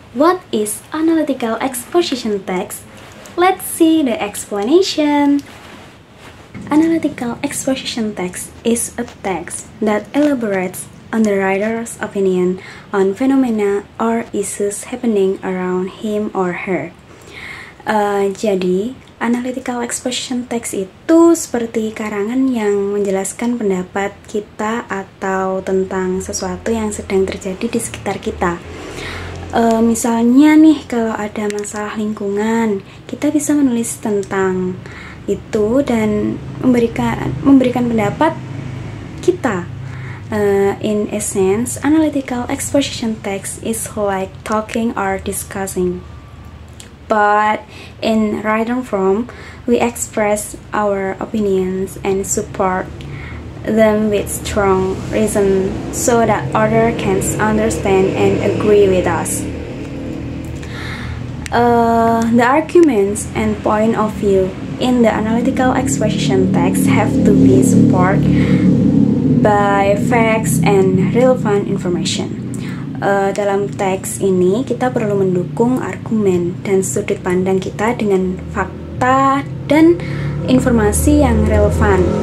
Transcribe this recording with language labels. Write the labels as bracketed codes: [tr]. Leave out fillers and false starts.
[en] What is analytical exposition text? Let's see the explanation. Analytical exposition text is a text that elaborates on the writer's opinion on phenomena or issues happening around him or her. [id] Jadi, analytical exposition text itu seperti karangan yang menjelaskan pendapat kita atau tentang sesuatu yang sedang terjadi di sekitar kita. Misalnya nih, kalau ada masalah lingkungan, kita bisa menulis tentang itu dan memberikan pendapat kita. [en] In essence, analytical exposition text is like talking or discussing. But in written form, we express our opinions and support them with strong reason so that others can understand and agree with us. The arguments and point of view in the analytical exposition text have to be supported by facts and relevant information. [id] Dalam teks ini kita perlu mendukung argumen dan sudut pandang kita dengan fakta dan informasi yang relevan.